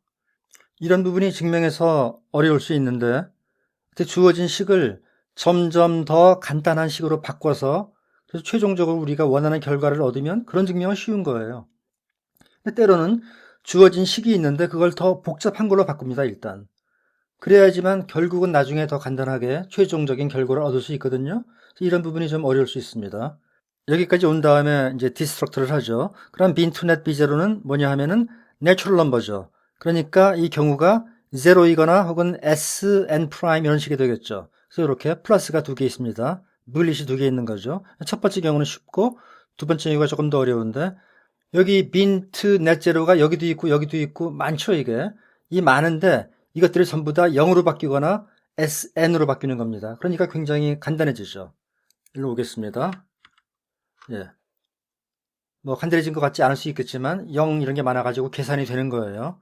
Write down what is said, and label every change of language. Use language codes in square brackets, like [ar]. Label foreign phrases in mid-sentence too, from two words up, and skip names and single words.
[ko] 이런 부분이 증명에서 어려울 수 있는데 주어진 식을 점점 더 간단한 식으로 바꿔서 그래서 최종적으로 우리가 원하는 결과를 얻으면 그런 증명은 쉬운 거예요. 때로는 주어진 식이 있는데 그걸 더 복잡한 걸로 바꿉니다, 일단. 그래야지만 결국은 나중에 더 간단하게 최종적인 결과를 얻을 수 있거든요. 이런 부분이 좀 어려울 수 있습니다. 여기까지 온 다음에 이제 디스트럭트를 하죠. 그럼 bin to net b0는 뭐냐 하면은 내추럴 넘버죠. 그러니까 이 경우가 0이거나 혹은 sn 프라임 이런 식이 되겠죠. 그래서 이렇게 플러스가 두 개 있습니다. 물릿이 두 개 있는 거죠. 첫 번째 경우는 쉽고 두 번째 경우가 조금 더 어려운데 여기 bin to net zero가 여기도 있고 많죠, 이게. 이 많은데 이것들이 전부 다 0으로 바뀌거나 sn으로 바뀌는 겁니다. 그러니까 굉장히 간단해지죠. 일로 오겠습니다. 예. 뭐 간단해진 것 같지 않을 수 있겠지만 0 이런 게 많아가지고 계산이 되는 거예요.